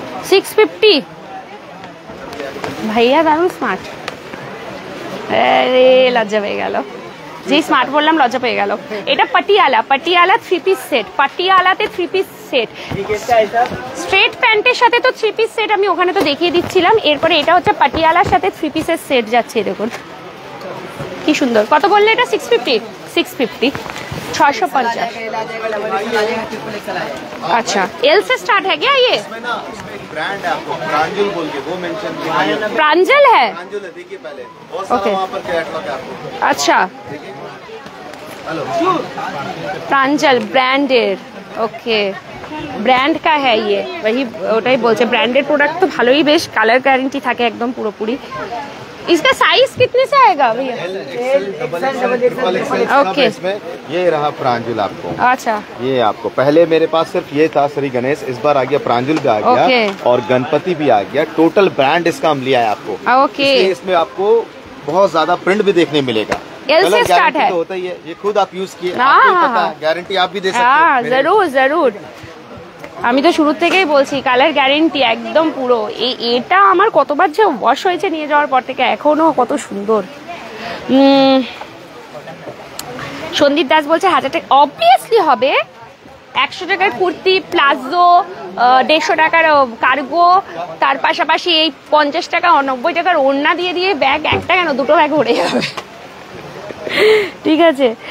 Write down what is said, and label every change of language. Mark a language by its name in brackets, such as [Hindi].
[Bangla] 650। ভাইয়া দারুণ স্মার্ট, আরে লজ্জা পেয়ে গেল, যেই স্মার্ট বললাম লজ্জা পেয়ে গেল। এটা Patiala, Patiala 3 piece set, পাটিয়ালাতে 3 piece set, straight প্যান্টের সাথে তো 3 পিস সেট আমি ওখানে তো দেখিয়ে দিচ্ছিলাম। এরপরে এটা হচ্ছে পাটিয়ালার সাথে 3 পিসের সেট যাচ্ছে, দেখুন কি সুন্দর। কত বললে এটা? 650। 650, 650। [Hindi] अच्छा, एल से स्टार्ट है क्या ये? ब्रांड है आपको प्रांजल बोल के, वो मेंशन किया है। प्रांजल है? प्रांजल है, देखिए पहले बहुत सारा वहाँ पर कैटलॉग है आपको। अच्छा, हेलो, प्रांजल ब्रांडेड, ओके, ব্র্যান্ড কা হ্যাঁ ইয়ে, वही [Bangla] ওটাই বলছে। ব্র্যান্ডেড প্রোডাক্ট তো ভালোই, বেশ কালার গ্যারেন্টি থাকে একদম পুরোপুরি। [Hindi] इसका साइज कितने से आएगा भैया? ओके, ये रहा प्रांजल आपको। अच्छा, ये आपको पहले मेरे पास सिर्फ ये था श्री गणेश, इस बार आ गया प्रांजल भी आ गया और गणपति भी आ गया। टोटल ब्रांड इसका हम लिया है आपको। ओके, इसमें आपको बहुत ज्यादा प्रिंट भी देखने मिलेगा। एल से स्टार्ट है तो होता ही है, ये खुद आप यूज किए, हाँ, गारंटी आप भी दे सकते हैं। हैं। जरूर जरूर, [Bangla] আমি তো শুরু থেকেই বলছি কালার গ্যারেন্টি একদম পুরো। এটা আমার কতবার যে ওয়াশ হয়েছে নিয়ে যাওয়ার পর থেকে, এখনো কত সুন্দর। সন্দীপ দাস বলছে 1000 টাকা, অবভিয়াসলি হবে। 100 টাকার কুর্তি, প্লাজো, 150 টাকার কার্গো, তার পাশাপাশি এই 50 টাকা 90 টাকার ওড়না দিয়ে দিয়ে ব্যাগ, একটা কেন দুটো ব্যাগ ভরে যাবে, ঠিক আছে।